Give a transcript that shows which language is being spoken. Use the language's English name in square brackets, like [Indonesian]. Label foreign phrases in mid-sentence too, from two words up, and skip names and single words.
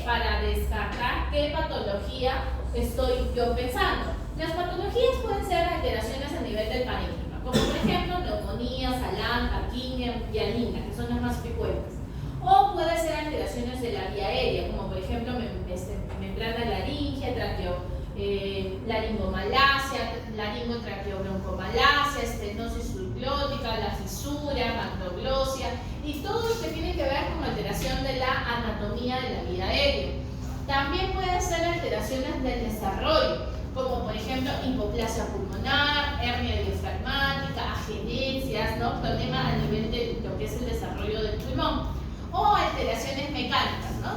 [Spanish] Para descartar qué patología estoy yo pensando. Las patologías pueden ser alteraciones a nivel del parénquima, como por ejemplo neumonía, salán, taquicardia, hialina, que son las más frecuentes. O puede ser alteraciones de la vía aérea, como por ejemplo membrana laringea, laringomalacia, laringotraqueobroncomalacia, estenosis subglótica, la fisura, macroglosia y todo lo que tiene que ver con alteración de la anatomía de la vía aérea. También pueden ser alteraciones del desarrollo, como por ejemplo hipoplasia pulmonar, hernia diafragmática, agenencias, ¿no? Problema a nivel de lo que es el desarrollo del pulmón. O alteraciones mecánicas, ¿no?